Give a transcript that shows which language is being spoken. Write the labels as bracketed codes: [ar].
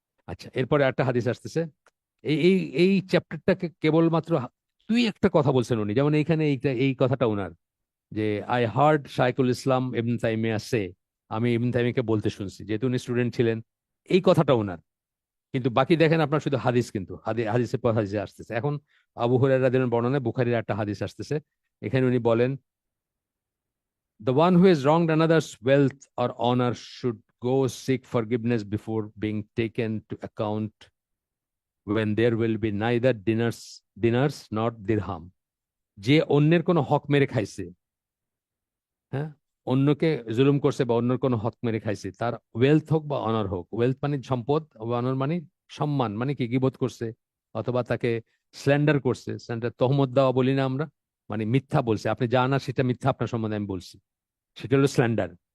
[bn] আচ্ছা, এরপরে একটা হাদিস আসতেছে। এই এই এই চ্যাপ্টারটাকে কেবলমাত্র তুই একটা কথা বলছেন উনি, যেমন এইখানে এই কথাটা উনার, যে [en] I heard শাইখুল ইসলাম Ibn Taymiyya say, [bn] আমি ইবনে তাইমিয়াকে বলতে শুনছি, যেহেতু উনি স্টুডেন্ট ছিলেন। এই কথাটা উনার। কিন্তু বাকি দেখেন আপনার শুধু হাদিস, কিন্তু হাদিসের পর হাদিসে আসতেছে। এখন আবু হুরায়রা রাদিয়াল্লাহু বর্ণনায় বুখারীর একটা হাদিস আসতেছে। এখানে উনি বলেন, [en] The one who has wronged another's wealth or honor should go seek forgiveness before being taken to account when there will be neither dinars nor dirham। [bn] যে অন্যের কোনো হক মেরে খাইছে, হ্যাঁ, অন্যকে জুলুম করছে বা অন্যের কোনো হক মেরে খাইছে, তার ওয়েলথ হোক বা অনার হোক, ওয়েলথ মানে সম্পদ, অনার মানে সম্মান, মানে কি গীবত করছে অথবা তাকে স্ল্যান্ডার করছে, স্ল্যান্ডার তহমত দেওয়া বলি না আমরা, মানে মিথ্যা বলছে, আপনি যা না সেটা মিথ্যা আপনার সম্বন্ধে আমি বলছি, সেটা হলো স্ল্যান্ডার।